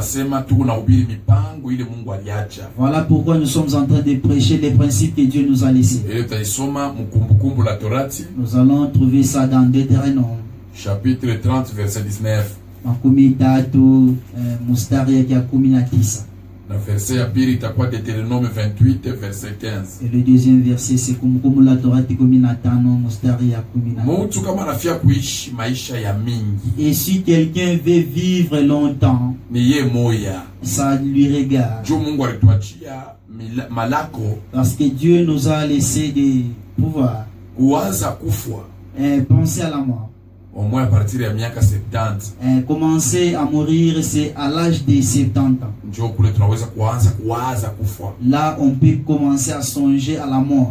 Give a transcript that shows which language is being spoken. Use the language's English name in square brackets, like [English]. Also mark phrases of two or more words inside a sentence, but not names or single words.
[French] Voilà pourquoi nous sommes en train de prêcher les principes que Dieu nous a laissés. Nous allons trouver ça dans Deutéronome. Chapitre 30, verset 19. Le verset [Swahili] ya pili itakuwa [French] Deutéronome 28 verset 15. Et le deuxième verset c'est [Swahili] kumbukumbu la Torati 15 mstari ya 10. Mtu kama anafia kuishi maisha ya mingi, [French] et si quelqu'un veut vivre longtemps, [Swahili] ni ye moya, [French] ça lui regarde. [Swahili] Jo Mungu alituachia malako, [French] parce que Dieu nous a laissé des pouvoirs. [Swahili] Kuanza kufwa, [French] penser à la mort. Au moins à partir de miaka 70. Commencer à mourir, c'est à l'âge de 70 ans. Là, on peut commencer à songer à la mort.